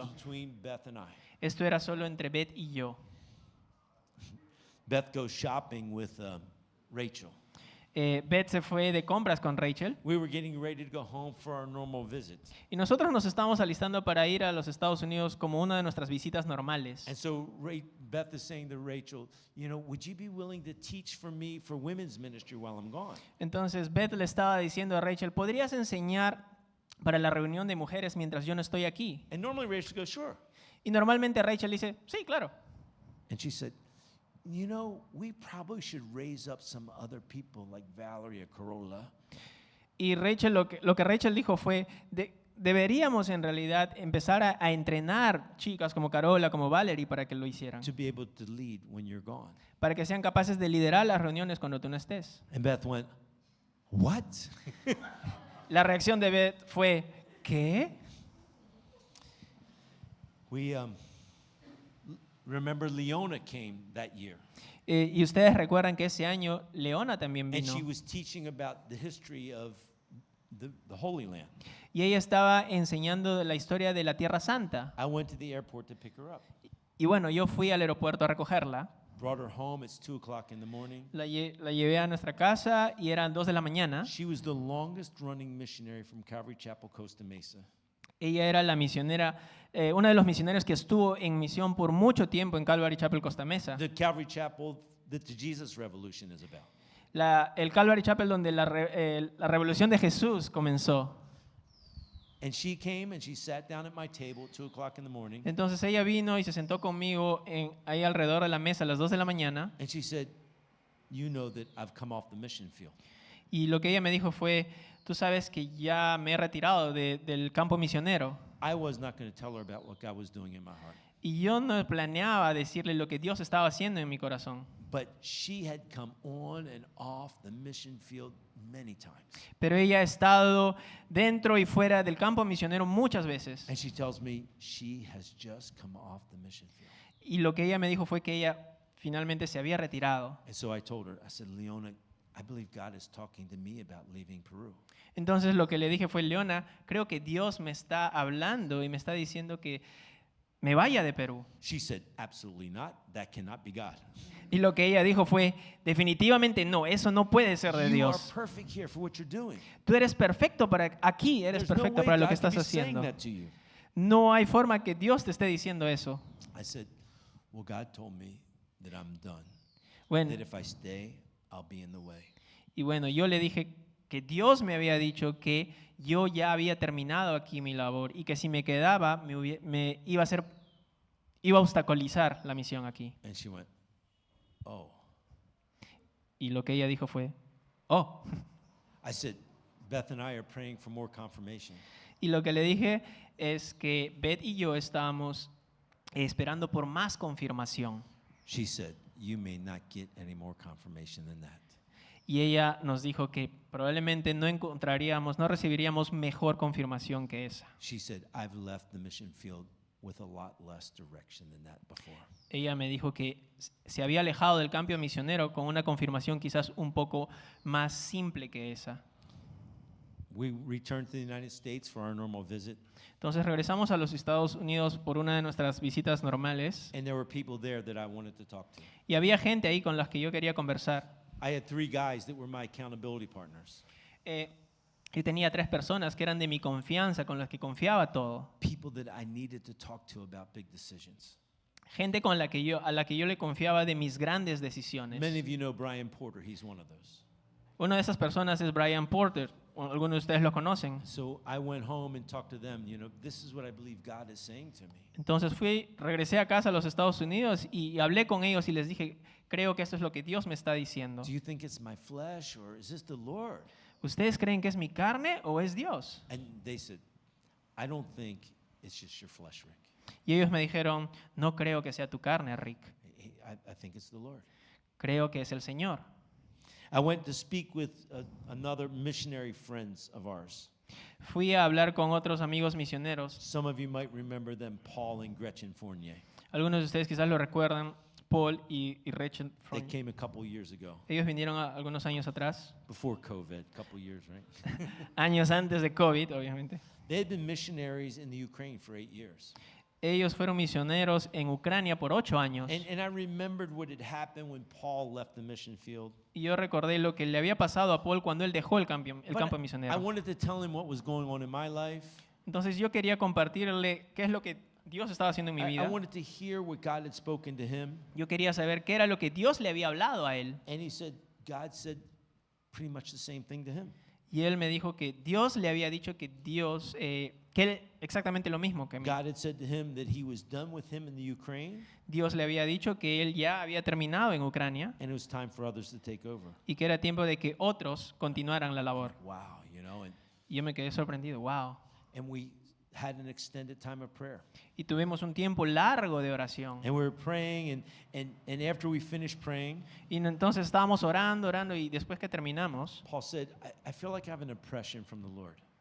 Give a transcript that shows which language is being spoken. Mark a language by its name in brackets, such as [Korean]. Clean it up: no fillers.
[English] was between Beth and I. [Spanish] Esto era solo entre Beth y yo. [English] Beth goes shopping with Rachel. [Spanish] Beth se fue de compras con Rachel [English] We were getting ready to go home for our normal visit. [Spanish] y nosotros nos estábamos alistando para ir a los Estados Unidos como una de nuestras visitas normales. [English] And so Beth is saying to Rachel, you know, would you be willing to teach for me for women's ministry while I'm gone? [Spanish] Entonces Beth le estaba diciendo a Rachel, ¿podrías enseñar para la reunión de mujeres mientras yo no estoy aquí? [English] And normally Rachel goes, sure. [Spanish] Y normalmente Rachel dice, sí, claro. [English] And she said, you know, we probably should raise up some other people like Valerie or Corolla. [Spanish] Y Rachel, lo que Rachel dijo fue, deberíamos en realidad empezar a entrenar chicas como Carola, como Valerie para que lo hicieran. [English] To be able to lead when you're gone. [Spanish] Para que sean capaces de liderar las reuniones cuando tú no estés. [English] And Beth went, what? [Spanish] La reacción de Beth fue, ¿qué? [English] We remember Leona came that year. [Spanish] Y ustedes recuerdan que ese año Leona también [English] And [Spanish] vino. [English] she was teaching about the history of the Holy Land. [Spanish] Y ella estaba enseñando la historia de la Tierra Santa. [English] I went to the airport to pick her up. [Spanish] Y bueno, yo fui al aeropuerto a recogerla. [English] Brought her home. It's 2 o'clock in the morning. [Spanish] La llevé a nuestra casa y eran 2 de la mañana. [English] She was the longest running missionary from Calvary Chapel, Costa Mesa. [Spanish] Ella era la misionera, una de los misioneros que estuvo en misión por mucho tiempo en Calvary Chapel, Costa Mesa. [English] The Calvary Chapel that the Jesus Revolution is about. [Spanish] El Calvary Chapel donde la revolución de Jesús comenzó. [English] And she came and she sat down at my table at 2 o'clock in the morning. [Spanish] Entonces ella vino y se sentó conmigo ahí alrededor de la mesa a las 2 de la mañana. [English] And she said, you know that I've come off the mission field. [Spanish] Y lo que ella me dijo fue, tú sabes que ya me he retirado del campo misionero. [English] I was not going to tell her about what God was doing in my heart. [Spanish] Y yo no planeaba decirle lo que Dios estaba haciendo en mi corazón. [English] But she had come on and off the mission field many times. [Spanish] Pero ella ha estado dentro y fuera del campo misionero muchas veces. [English] And she tells me she has just come off the mission field. [Spanish] Y lo que ella me dijo fue que ella finalmente se había retirado. [English] And so I told her, I said, Leona, I believe God is talking to me about leaving Peru. [Spanish] Entonces lo que le dije fue, Leona, creo que Dios me está hablando y me está diciendo que me vaya de Perú. [English] She said, absolutely not. That cannot be God. [Spanish] Y lo que ella dijo fue, definitivamente no, eso no puede ser de [English] You are [Spanish] Dios. [English] perfect here for what you're doing. [Spanish] Tú eres perfecto para aquí, eres [English] There's no [Spanish] perfecto [English] way [Spanish] para lo que [English] God could [Spanish] estás [English] be saying [Spanish] haciendo. [English] that to you. [Spanish] No hay forma que Dios te esté diciendo eso. [English] I said, well, God told me that I'm done. [Spanish] Bueno, [English] That if I stay, I'll be in the way. [Spanish] y bueno, yo le dije que Dios me había dicho que yo ya había terminado aquí mi labor y que si me quedaba me iba a obstaculizar la misión aquí. [English] And she went, oh. [Spanish] Y lo que ella dijo fue, oh. [English] I said, Beth and I are praying for more confirmation. [Spanish] Y lo que le dije es que Beth y yo estábamos esperando por más confirmación. [English] She said, you may not get any more confirmation than that. [Spanish] Y ella nos dijo que probablemente no recibiríamos mejor confirmación que esa. [English] She said, I've left the mission field with a lot less direction than that before. [Spanish] Ella me dijo que se había alejado del campo misionero con una confirmación quizás un poco más simple que esa. [English] We returned to the United States for our normal visit, [Spanish] Entonces regresamos a los Estados Unidos por una de nuestras visitas normales [English] and there were people there that I wanted to talk to. [Spanish] y había gente ahí con las que yo quería conversar. [English] I had 3 guys that were my accountability partners. [Spanish] Y tenía 3 personas que eran de mi confianza, con las que confiaba todo. [English] People that I needed to talk to about big decisions. [Spanish] Gente a la que yo le confiaba de mis grandes decisiones. [English] Many of you know Brian Porter. He's one of those. [Spanish] Una de esas personas es Brian Porter. Algunos de ustedes lo conocen. [English] So I went home and talked to them. You know, this is what I believe God is saying to me. [Spanish] Entonces regresé a casa a los Estados Unidos y hablé con ellos y les dije, creo que esto es lo que Dios me está diciendo. [English] Do you think it's my flesh or is this the Lord? [Spanish] ¿Ustedes creen que es mi carne o es Dios? [English] And they said, I don't think it's just your flesh, Rick. [Spanish] Y ellos me dijeron, no creo que sea tu carne, Rick. [English] I think it's the Lord. [Spanish] Creo que es el Señor. [English] I went to speak with another missionary friends of ours. [Spanish] Fui a hablar con otros amigos misioneros. [English] Some of you might remember them, Paul and Gretchen Fournier. [Spanish] Algunos de ustedes quizás lo recuerdan, Paul y Rachel. [English] They came a couple years ago, [Spanish] Ellos vinieron algunos años atrás, [English] before COVID, a couple years, right? [Spanish] años antes de COVID, obviamente. [English] They had been missionaries in the Ukraine for 8 years. [Spanish] Ellos fueron misioneros en Ucrania por 8 años. [English] And I remembered what had happened when Paul left the mission field. [Spanish] Y yo recordé lo que le había pasado a Paul cuando él dejó el campo [English] But I [Spanish] misionero. [English] wanted to tell him what was going on in my life. [Spanish] Entonces yo quería compartirle qué es lo que Dios estaba haciendo en mi [English] I [Spanish] vida. [English] wanted to hear what God had spoken to him. [Spanish] Yo quería saber qué era lo que Dios le había hablado a él. [English] And he said, God said pretty much the same thing to him. [Spanish] Y él me dijo que Dios le había dicho que que él exactamente lo mismo que mí. [English] God had said to him that he was done with him in the Ukraine [Spanish] Dios le había dicho que él ya había terminado en Ucrania [English] and it was time for others to take over. [Spanish] y que era tiempo de que otros continuaran la labor. [English] Wow, you know, [Spanish] Y yo me quedé sorprendido, wow. [English] and we had an extended time of prayer. [Spanish] Y tuvimos un tiempo largo de oración. [English] And we were praying and after we finished praying, [Spanish] Y entonces estábamos orando y después que terminamos, [English] Paul said, I feel like I have an impression from the Lord.